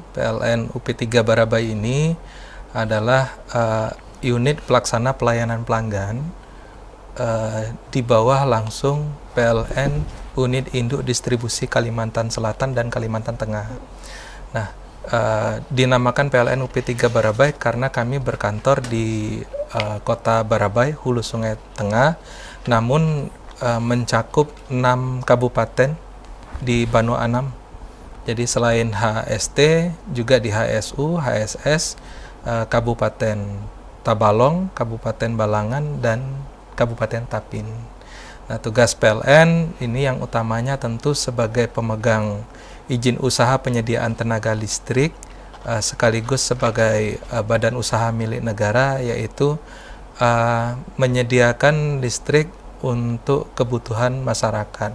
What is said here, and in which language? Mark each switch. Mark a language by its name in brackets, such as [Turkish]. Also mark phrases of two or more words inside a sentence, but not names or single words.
[Indonesian] PLN UP3 Barabai ini adalah unit pelaksana pelayanan pelanggan di bawah langsung PLN Unit Induk Distribusi Kalimantan Selatan dan Kalimantan Tengah. Nah, dinamakan PLN UP3 Barabai karena kami berkantor di kota Barabai, Hulu Sungai Tengah, namun mencakup 6 kabupaten di Banu Anam. Jadi selain HST, juga di HSU, HSS, Kabupaten Tabalong, Kabupaten Balangan, dan Kabupaten Tapin. Nah, tugas PLN ini yang utamanya tentu sebagai pemegang izin usaha penyediaan tenaga listrik, sekaligus sebagai badan usaha milik negara, yaitu menyediakan listrik untuk kebutuhan masyarakat.